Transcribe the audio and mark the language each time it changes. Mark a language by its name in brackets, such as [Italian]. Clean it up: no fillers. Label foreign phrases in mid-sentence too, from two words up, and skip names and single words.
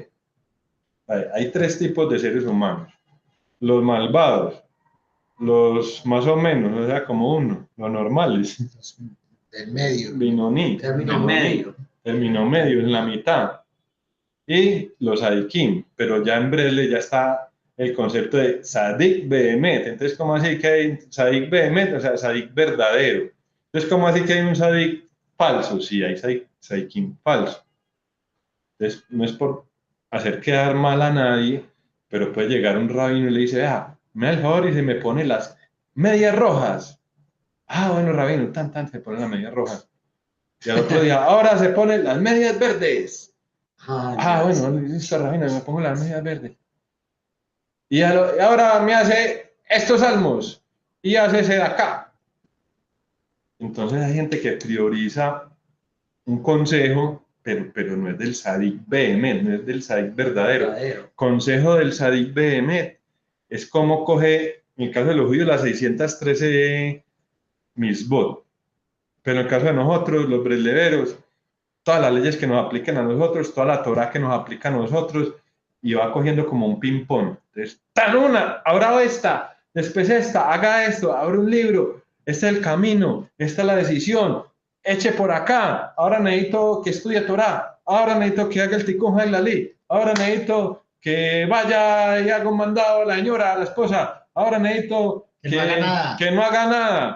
[Spanish] Hay tres tipos de seres humanos: los malvados, los más o menos, o sea, como uno, los normales, Del medio. Término medio, en la mitad, y los tzadikim. Pero ya en breve ya está el concepto de [Hebrew] צדיק באמת. [Spanish] Entonces, ¿cómo así que hay [Hebrew] צדיק באמת? [Spanish] O sea, tzadik verdadero. Entonces, ¿cómo así que hay un tzadik falso? Sí, hay tzadikim falso. Entonces, no es por hacer quedar mal a nadie, pero puede llegar un rabino y le dice, me da el favor y se me pone las medias rojas. Bueno, rabino, se ponen las medias rojas. Y al otro día, ahora se ponen las medias verdes. Bueno, listo, rabino, me pongo las medias verdes. Y ahora me hace estos salmos y hace ese de acá. Entonces hay gente que prioriza un consejo, pero no es del [Hebrew] צדיק באמת, [Spanish] no es del tzadik verdadero. Consejo del [Hebrew] צדיק באמת [Spanish] es como coge, en el caso de los judíos, las 613 misbot, pero en el caso de nosotros, los breleveros, todas las leyes que nos apliquen a nosotros, toda la Torah que nos aplica a nosotros, y va cogiendo como un ping-pong. Entonces, tan una, ahora esta, después esta, haga esto, abre un libro, este es el camino, esta es la decisión, eche por acá, ahora necesito que estudie Torah, ahora necesito que haga el Tikkun Haglalí, ahora necesito que vaya y haga un mandado a la señora, a la esposa, ahora necesito que no haga nada,